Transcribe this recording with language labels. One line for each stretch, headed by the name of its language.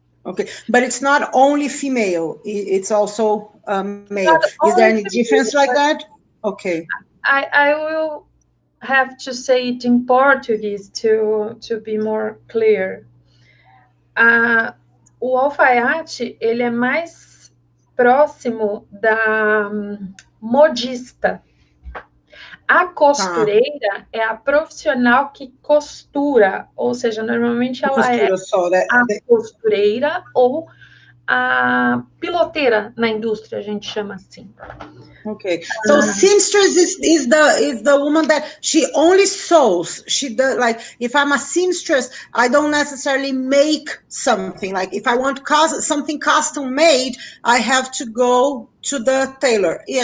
English: Okay, but it's not only female, it's also male. Is there any difference like that? Okay. I will have to say it in Portuguese to be more clear.
Portuguese: O alfaiate, ele é mais próximo da modista. A costureira é a profissional que costura, ou seja, normalmente ela é a costureira ou a piloteira na indústria, a gente chama assim.
English: Okay, so seamstress is the woman that she only sews. She does, like, if I'm a seamstress, I don't necessarily make something. Like if I want something custom made, I have to go to the tailor.